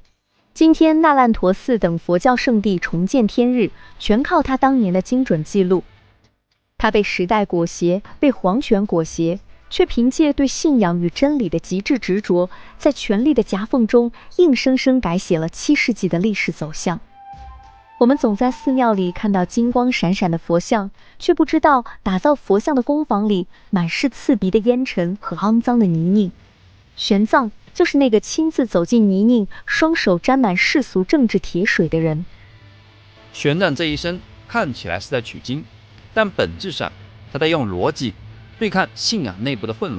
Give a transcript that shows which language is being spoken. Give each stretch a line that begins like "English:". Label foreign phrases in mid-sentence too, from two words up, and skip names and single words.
Chinese: 今天那爛陀寺等佛教聖地重見天日，全靠他當年的精準記錄。他被時代裹挾，被皇權裹挾，卻憑借對信仰與真理的極致執着，在權力的夾縫中硬生生改寫了7世紀的歷史走向。我們總在寺廟裡看到金光閃閃的佛像，卻不知道打造佛像的工坊裡滿是刺鼻的煙塵和骯髒的泥濘。玄奘就是那個親自走進泥濘，雙手沾滿世俗政治鐵水的人。玄奘這一生看起來是在取經，但本質上他在用邏輯對抗信仰內部的混亂。